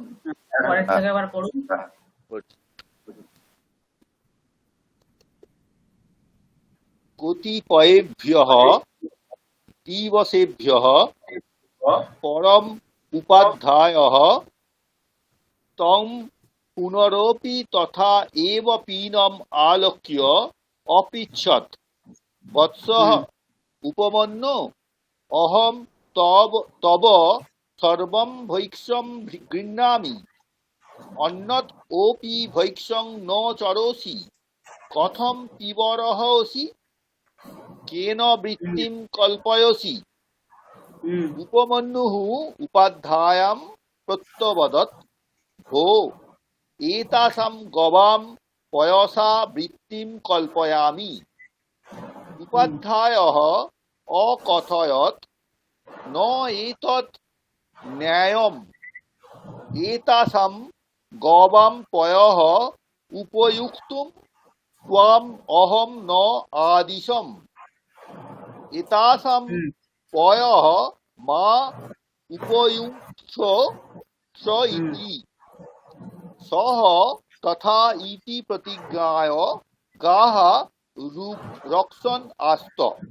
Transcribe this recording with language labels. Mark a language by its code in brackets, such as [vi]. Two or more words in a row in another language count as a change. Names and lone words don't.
[bn] পরের হ্যাঁ, থেকে আবার পড়ুন। পড়ছি। [sa] কতিপয়েভ্যঃ দিবসেভ্যঃ পরম উপাধ্যায়ঃ तं পুনরপি তথা এব পীনম আলোক্য অপৃচ্ছৎ বৎসঃ উপমন্যু অহম তব সর্বম ভৈক্ষম গৃহ্ণামি অন্যৎ ওপি ভৈক্ষং ন চরোসি কথম পিবরহসি কেন বৃত্তিম কল্পয়সি। উপমন্যুঃ উপাধ্যায়াম প্রত্যবদৎ ভো এতাসাম গবাম পয়সা বৃত্তিম কল্পয়ামি। उपाध्यायः अकथयत् न एतत् न्यायम् एतासां गवां पयः उपयुक्तुं त्वाम् अहं न आदिशम् एतासां पयः मा उपयुक्ष इति सः तथा इति प्रतिज्ञाय गाः रक्षन् आस्त